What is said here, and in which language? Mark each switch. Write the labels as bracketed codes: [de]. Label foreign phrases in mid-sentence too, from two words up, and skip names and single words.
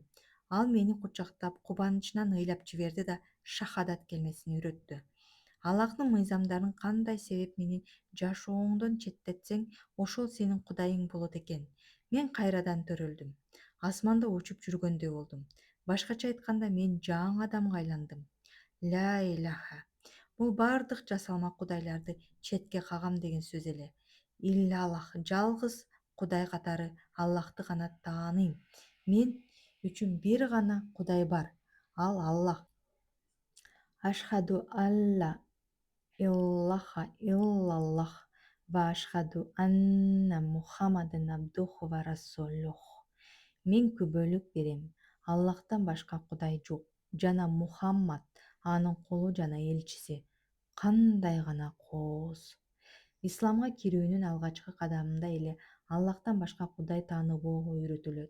[ky] Ал мени кучактап, кубанычынан ыйлап жиберди да шахадат келмесин үйрөттү. Аллахтын мыйзамдарын кандай себеп менен жашооңдон четтетсең, ошол сенин кудайың болот экен. Мен кайрадан төрөлдүм. Асманда учуп жүргөндөй болдум. Башкача айтканда, мен жаңы адамга айландым. [ar] لا إله. [ky] Бул бардык жасалма кудайларды четке кагам деген сөз эле. Иллаллах, жалгыз кудай катары Аллахты гана тааныйм. Мен үчүн бир гана кудай бар. Ал Аллах. [ar] أشهد ألا إله إلا الله وأشهد أن محمدا عبده ورسوله. [ky] Мен күбөлүк берем. Аллахтан башка кудай жок жана Мухаммад анын кулу жана элчиси. Кандай гана кооз. Исламга кирүүнүн алгачкы кадамында эле Аллахтан башка кудай тааныбоого үйрөтүлөт.